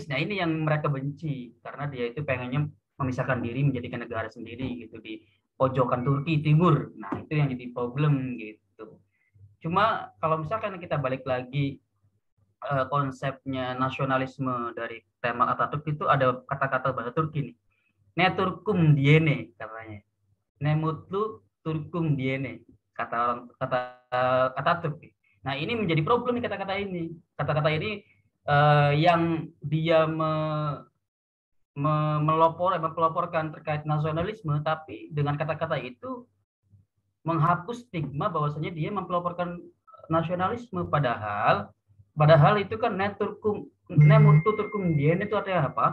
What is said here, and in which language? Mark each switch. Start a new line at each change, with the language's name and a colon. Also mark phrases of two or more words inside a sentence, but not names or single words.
Indonesian: Nah, ini yang mereka benci karena dia itu pengennya memisahkan diri, menjadikan negara sendiri gitu di pojokan Turki Timur. Nah, itu yang jadi problem gitu. Cuma kalau misalkan kita balik lagi konsepnya nasionalisme dari Kemal Atatürk, itu ada kata-kata bahasa Turki nih.
Turkish: Ne Turkum diene katanya. Ne mutlu Turkum diene,
Indonesian: kata Atatürk. Nah, ini menjadi problem nih kata-kata ini. Kata-kata ini yang dia melaporkan terkait nasionalisme, tapi dengan kata-kata itu menghapus stigma bahwasanya dia mempelaporkan nasionalisme, padahal itu kan
Turkish: nemutu turkum dien
Indonesian: itu artinya apa?